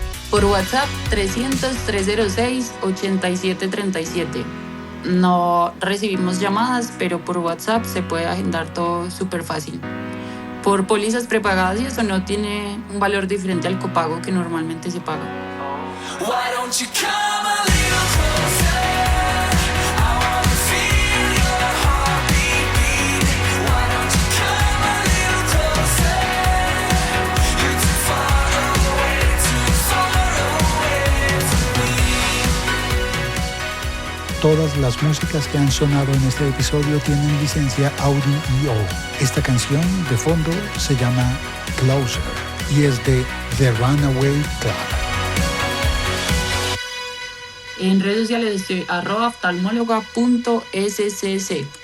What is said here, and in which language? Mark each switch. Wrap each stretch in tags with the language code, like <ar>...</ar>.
<es>Por WhatsApp 300-306-8737. No recibimos llamadas, pero por WhatsApp se puede agendar todo súper fácil. Por pólizas prepagadas y eso no tiene un valor diferente al copago que normalmente se paga.</es> <en>Why don't you come a little closer? I wanna feel your heartbeat beat. Why don't you come a little closer? You're too far away from me.</en> <es>Todas las músicas que han sonado en este episodio tienen licencia Audio. Esta canción de fondo se llama Closer y es de The Runaway Club. En redes sociales estoy @oftalmóloga.scc.</es>